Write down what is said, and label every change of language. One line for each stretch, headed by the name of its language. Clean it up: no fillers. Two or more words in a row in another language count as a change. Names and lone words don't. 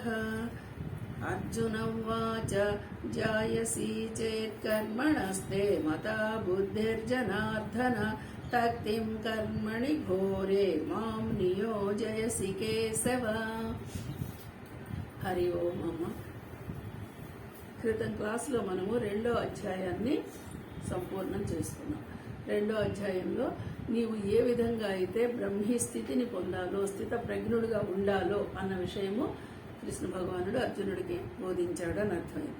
Sanskrit: अर्जुन उवाच जायसी चेत् कर्मणस्ते मता बुद्धिर्जनार्दन तक्तिं कर्मणि घोरे मां नियोजयसि केशव। हरि ओम अम्म।
Telugu: క్రితం క్లాసులో మనము 2వ అధ్యాయాన్ని సంపూర్ణం చేసుకున్నాం. 2వ అధ్యాయంలో నీవు ఏ విధంగా అయితే బ్రహ్మీ స్థితిని పొందాలో, స్థిత ప్రజ్ఞుడిగా ఉండాలో అన్న విషయము కృష్ణ భగవానుడు అర్జునుడికి బోధించాడని అర్థమైంది.